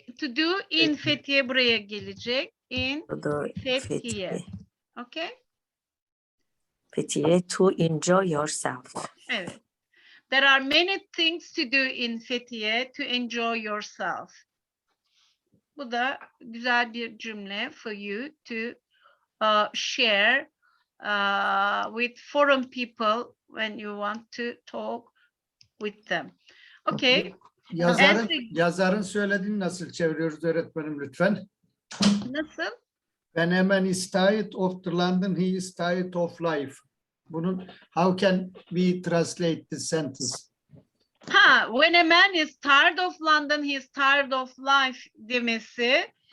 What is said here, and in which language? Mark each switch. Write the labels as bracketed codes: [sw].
[en] to do in Fethiye [tr] buraya gelecek. [en] In To do Fethiye. Fethiye. Okay? Fethiye to enjoy yourself. [tr] Evet. [en] There are many things to do in Fethiye to enjoy yourself. [tr] Bu da güzel bir cümle [en] for you to share with foreign people when you want to talk with them. Okay. [tr] Yazarın söylediğini nasıl çeviriyoruz öğretmenim lütfen? Nasıl? [en] When a man is tired of the London, he is tired of life. [tr] Bunun [en] how can we translate this sentence? When a man is tired of London, he is tired of life [tr] demesi.